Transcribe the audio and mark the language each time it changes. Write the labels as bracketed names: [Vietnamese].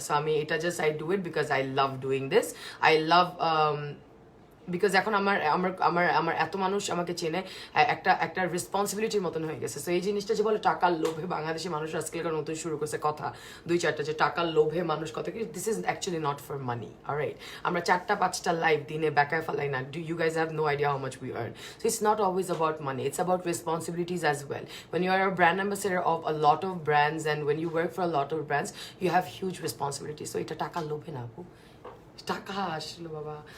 [Bangla] So আমি এটা just [English] I do it because I love doing this, [Bangla] I love because এখন আমার আমার আমার আমার এত মানুষ আমাকে চেনে, একটা রেসপন্সিবিলিটির মতন হয়ে গেছে। সো এই জিনিসটা যে বলে টাকার লোভে বাংলাদেশি মানুষ আজকালকার নতুন শুরু করছে কথা 2-4টা, যে টাকার লোভে মানুষ কথা, [English] this is actually not for money, [Bangla] alright. আমরা 4টা-5টা লাইভ দিনে বেকায় ফেলাই না। [English] Do you guys have no idea how much we earn. So it's not always about money, it's about responsibilities as well. When you are a brand ambassador of a lot of brands and when you work for a lot of brands, you have huge responsibilities. [Bangla] So এটা টাকার লোভে না আপু, টাকা আসলো বাবা।